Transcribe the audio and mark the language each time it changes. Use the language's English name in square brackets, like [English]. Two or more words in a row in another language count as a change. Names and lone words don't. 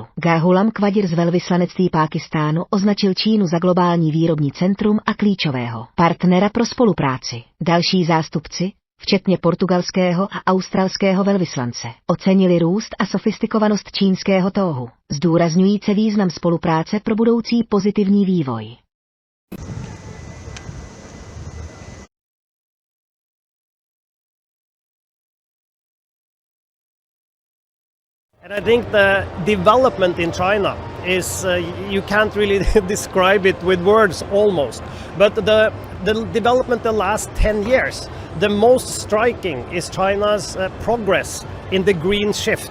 [Czech] Gahulam Kvadir z velvyslanectví Pákistánu označil Čínu za globální výrobní centrum a klíčového partnera pro spolupráci. Další zástupci, včetně portugalského a australského velvyslance, ocenili růst a sofistikovanost čínského trhu, zdůrazňujíce význam spolupráce pro budoucí pozitivní vývoj. [English] And I think the development in China is, you can't really describe it with words almost, but the development the last 10 years, the most striking is China's progress in the green shift.